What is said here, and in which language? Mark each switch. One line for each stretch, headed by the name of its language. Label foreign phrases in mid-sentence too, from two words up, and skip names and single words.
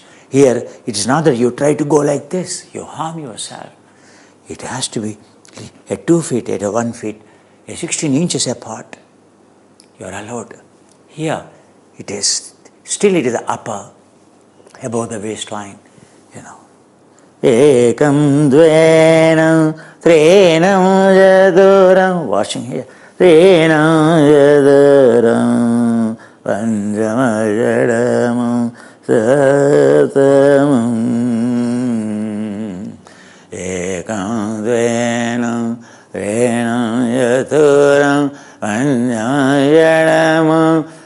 English: Here, it is not that you try to go like this, you harm yourself. It has to be at 2 feet, at 1 feet, at 16 inches apart. You are allowed. Here, it is the upper, above the waistline.
Sanskrit: Ekam dvenam trenam chaturam.
English: Washing here.
Sanskrit: Trenam chaturam panchama shadamam satamam. ekam dvenam trenam chaturam pancham षडमं